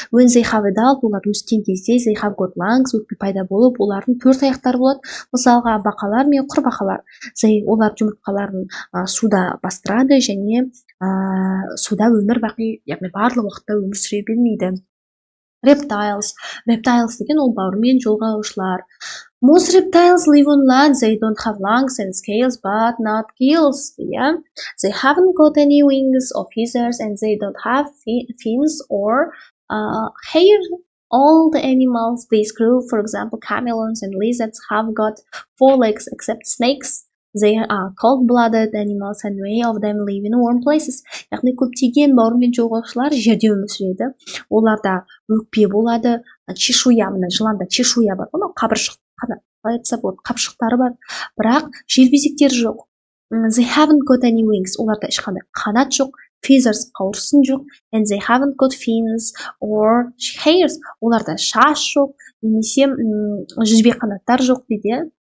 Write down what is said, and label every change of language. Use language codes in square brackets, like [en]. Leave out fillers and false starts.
[en] When they have adult, [kk] олар өскен кезде [en] they have got lungs, [kk] өкпе пайда болып, олардың 4 аяқтары болады. Мысалға бақалар мен құрбақалар. Олар жұмыртқаларын суда бастырады және суда өмір бақи, яғни барлық уақытта өмір сүре бермейді. [en] Reptiles. [kk] Reptiles деген ол бауырмен жолғаушылар. [en] Most reptiles live on land. They don't have lungs and scales, but not gills. Yeah? They haven't got any wings or feathers, and they don't have fins or hair. All the animals this group, for example, chameleons and lizards, have got 4 legs except snakes. They are cold-blooded animals and many of them live in warm places. [kk] Яғни көптеген бауырмен жолғаушылар жерде өмір сүреді. Оларда өкпе болады, чешуя, мына жыланда чешуя бар, қабыршық қалай айтса болады, қапшықтары бар, бірақ желбезектері жоқ. They haven't got any wings. Оларда ешқандай қанат жоқ. Feathers қауырсын жоқ. [en] And they haven't got fins or hairs. [kk] Оларда шаш жоқ, немесе жүзбе қанаттар жоқ дейді.